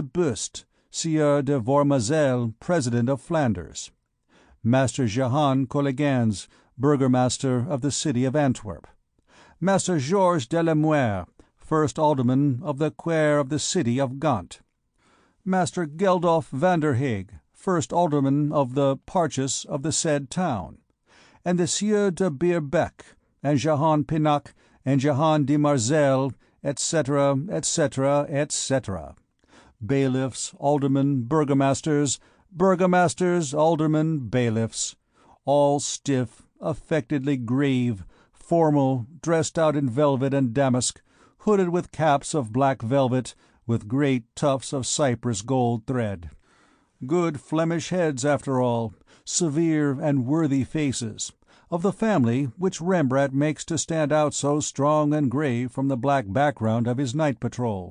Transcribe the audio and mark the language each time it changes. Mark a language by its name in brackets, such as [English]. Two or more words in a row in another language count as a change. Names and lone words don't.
[English] Buste, Sieur de Vormazel, President of Flanders; Master Jehan Collegans, Burgomaster of the city of Antwerp; Master Georges de la Muire, First Alderman of the Quaire of the city of Gand; Master Geldof van der Heeg, First Alderman of the Parchis of the said town; and the Sieur de Beerbeck, and Jehan Pinnock, and Jehan de Marzel, etc., etc., etc. Bailiffs, aldermen, burgomasters, aldermen, bailiffs, all stiff, affectedly grave, formal, dressed out in velvet and damask, hooded with caps of black velvet, with great tufts of Cyprus gold thread. Good Flemish heads, after all, severe and worthy faces, of the family which Rembrandt makes to stand out so strong and grave from the black background of his night patrol.